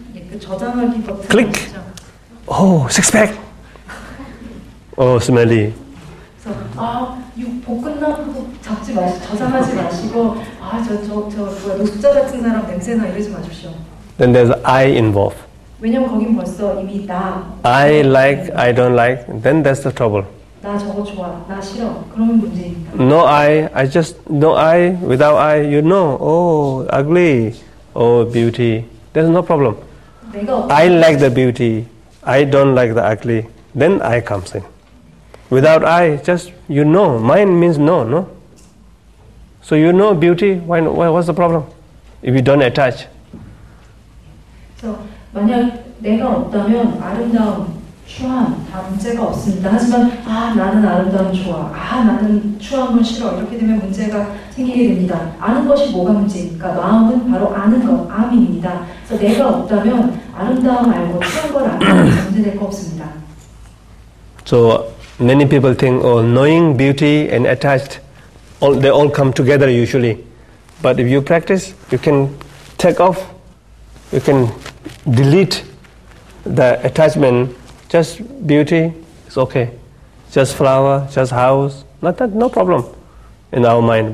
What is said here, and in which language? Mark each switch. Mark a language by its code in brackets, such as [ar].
[ko] 그 저장하기 버튼. [en] Click. Oh, six-pack. Oh, smelly. [ko] 그래서 이 복근남 잡지 마시고 저장하지 마시고 뭐야 노숙자 같은 사람 냄새나 이러지 마십시오. [en] Then there's I involved. [ko] 왜냐면 거긴 벌써 이미 [en] I like, I don't like, then that's the trouble. [ko] 나 저거 좋아, 나 싫어. 그러면 문제입니다. [en] No I, without I, you know, oh, ugly, oh, beauty. There's no problem. I like the beauty, I don't like the ugly, then I comes in. Without I, just you know, mind means no? So you know beauty, what's the problem? If you don't attach. [ko] 그래서 만약 내가 없다면 아름다움, 추함 다 문제가 없습니다. 하지만 나는 아름다움 좋아, 나는 추함은 싫어 이렇게 되면 문제가 생기게 됩니다. 아는 것이 뭐가 문제입니까? 마음은 바로 아는 것, 암입니다. 그래서 내가 없다면 아름다움 알고 추한 걸 아는 문제될 거 없습니다. [en] So many people think, knowing beauty and attached, they all come together usually. But if you practice, you can take off, you can delete the attachment. Just beauty is okay. Just flower, just house, no problem in our mind.